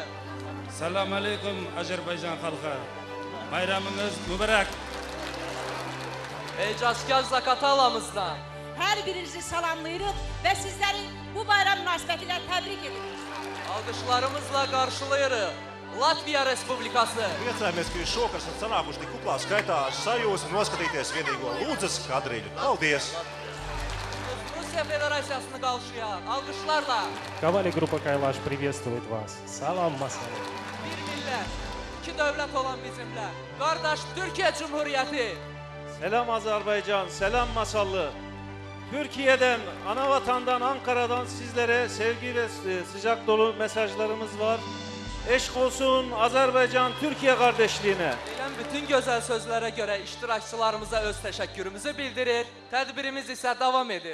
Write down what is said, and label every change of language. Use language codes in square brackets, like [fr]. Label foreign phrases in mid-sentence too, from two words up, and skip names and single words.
[az] Salam aleyküm Azərbaycan xalqı. Bayramınız mübarək. Ecazkar Zakatalamızdan. Hər birinizi salamlayırıq və sizləri bu bayram münasibətilə təbrik edirik. Alqışlarımızla qarşılayırıq. Latviya Respublikası. [lv] Priecājamies, ka jūs šokar esat sanākuši tik kuplā skaitā sajūsmu noskatīties vienīgo Lūdzes kadriļu. Paldies! [az] Rusiya Federasiyasını qarşılayan alqışlarla. [ru] Kavali Grupa Kaylaş приветствует вас. Salam Masallı. [az] Bir millət, iki dövlət olan bizimlə. Qardaş Türkiyə Cumhuriyyəti. [tr] Selam Azerbaycan, selam Masallı. Türkiye'den, ana vatandan, Ankara'dan sizlere sevgi ve sıcak dolu mesajlarımız var. Eşk olsun Azerbaycan, Türkiye kardeşliğine. [az] Deyilən bütün gözəl sözlərə görə iştirakçılarımıza öz təşəkkürümüzü bildirir. Tədbirimiz isə davam edir.